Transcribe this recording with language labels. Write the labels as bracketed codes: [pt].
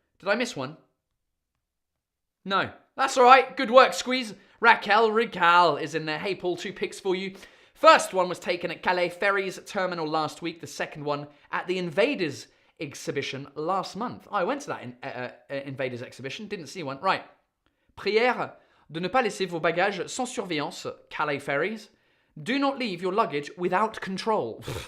[en] Did I miss one? No. That's all right. Good work, Squeeze. Raquel is in there. Hey, Paul, 2 picks for you. First one was taken at Calais Ferries Terminal last week. The second one at the Invaders exhibition last month. Oh, I went to that Invaders exhibition. Didn't see one. Right. [fr] Prière de ne pas laisser vos bagages sans surveillance, Calais Ferries. [en] Do not leave your luggage without control.